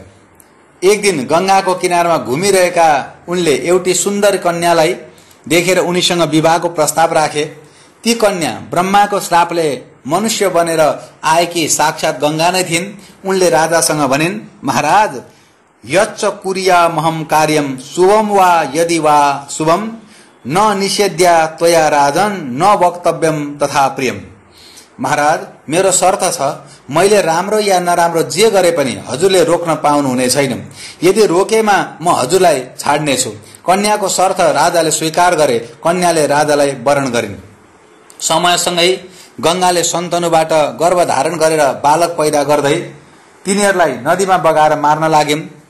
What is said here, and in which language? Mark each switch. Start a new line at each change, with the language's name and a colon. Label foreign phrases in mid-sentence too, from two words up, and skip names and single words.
Nepali: एक दिन गंगाको किनारमा घुमिरहेका उनले एउटी सुन्दर कन्यालाई देखेर उनीसँग विवाहको प्रस्ताव राखे। ती कन्या ब्रह्माको श्रापले मनुष्य बनेर आएकी साक्षात गंगा नै थिइन्। उनले राजासँग भनिन्, महाराज,
Sanskrit: यच्च कुर्यामहं कार्यम शुभम वा यदि वा शुभम न निषेध्या त्वया राजन न वक्तव्यम तथा प्रियम।
Nepali: महाराज, मेरो शर्त छ, मैले राम्रो या नराम्रो जे गरे पनि हजुरले रोक्न पाउनु हुने छैन। यदि रोकेमा म हजुरलाई छाड्नेछु। कन्याको शर्त राजाले स्वीकार गरे। कन्याले राजालाई वरण गरिन्। समयसँगै गंगाले शन्तनुबाट गर्भ धारण गरेर बालक पैदा गर्दै तिनीहरूलाई नदीमा बगाएर मार्न लाग्इन्।